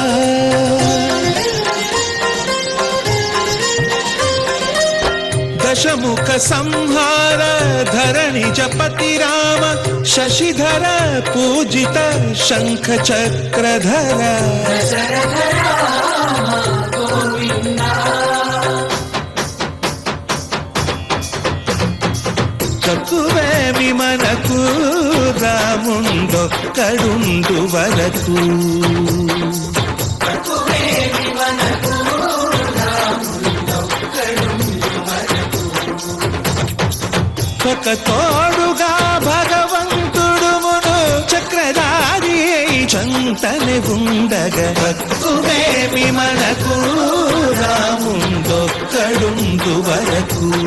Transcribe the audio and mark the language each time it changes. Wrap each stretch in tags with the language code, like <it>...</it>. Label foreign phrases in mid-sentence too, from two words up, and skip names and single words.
<sa>दशमुख संहार धरणि जपति राम शशिधर पूजित शंख चक्रधर. दशरथ राम गोविंद.</sa> <te>తక్కువేమి మనకు రాముండొక్కడుండు వరకు. ఒక తోడుగా భగవంతుడు మును చక్రధారి చంతని ఉండగా తక్కువేమి మనకు రాముండొక్కడుండు వరకు.</te>